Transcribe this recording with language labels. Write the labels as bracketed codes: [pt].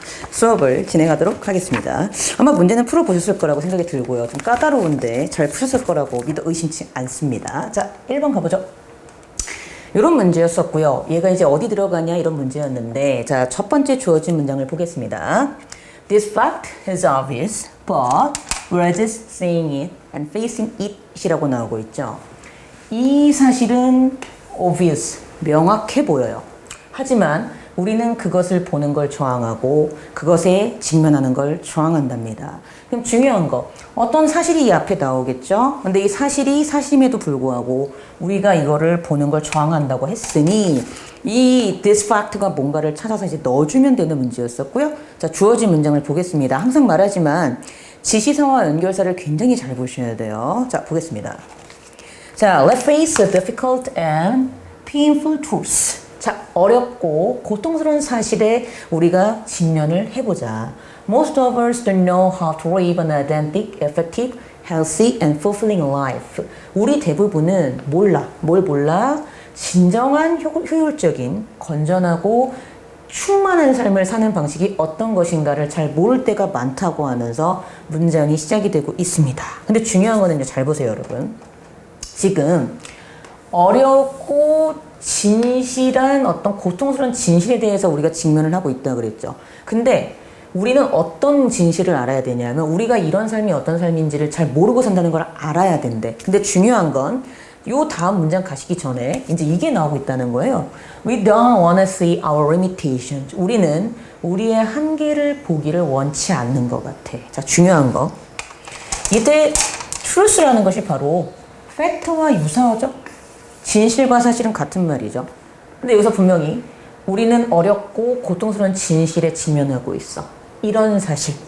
[ko] 수업을 진행하도록 하겠습니다. 아마 문제는 풀어보셨을 거라고 생각이 들고요. 좀 까다로운데 잘 푸셨을 거라고 믿어 의심치 않습니다. 자, 1번 가보죠. 이런 문제였었고요. 얘가 이제 어디 들어가냐 이런 문제였는데, 자, 첫 번째 주어진 문장을 보겠습니다. [en] This fact is obvious, but we're just saying it and facing it [ko] 이라고 나오고 있죠. 이 사실은 obvious, 명확해 보여요. 하지만 우리는 그것을 보는 걸 저항하고 그것에 직면하는 걸 저항한답니다. 그럼 중요한 거, 어떤 사실이 이 앞에 나오겠죠? 근데 이 사실이 사실임에도 불구하고 우리가 이거를 보는 걸 저항한다고 했으니 이 [en] this fact [ko] 가 뭔가를 찾아서 이제 넣어주면 되는 문제였었고요. 자, 주어진 문장을 보겠습니다. 항상 말하지만 지시사와 연결사를 굉장히 잘 보셔야 돼요. 자, 보겠습니다. [en] 자, let's face a difficult and painful truth. [ko] 자, 어렵고 고통스러운 사실에 우리가 직면을 해보자. [en] Most of us don't know how to live an authentic, effective, healthy, and fulfilling life. [ko] 우리 대부분은 몰라. 뭘 몰라? 진정한 효율적인, 건전하고 충만한 삶을 사는 방식이 어떤 것인가를 잘 모를 때가 많다고 하면서 문장이 시작이 되고 있습니다. 근데 중요한 거는요, 잘 보세요, 여러분. 지금 어렵고 진실한 어떤 고통스러운 진실에 대해서 우리가 직면을 하고 있다 그랬죠. 근데 우리는 어떤 진실을 알아야 되냐면 우리가 이런 삶이 어떤 삶인지를 잘 모르고 산다는 걸 알아야 된대. 근데 중요한 건 요 다음 문장 가시기 전에 이제 이게 나오고 있다는 거예요. [en] We don't want to see our limitations. [ko] 우리는 우리의 한계를 보기를 원치 않는 것 같아. 자, 중요한 거. 이때 truth라는 것이 바로 팩트와 유사하죠? 진실과 사실은 같은 말이죠. 근데 여기서 분명히 우리는 어렵고 고통스러운 진실에 직면하고 있어. 이런 사실.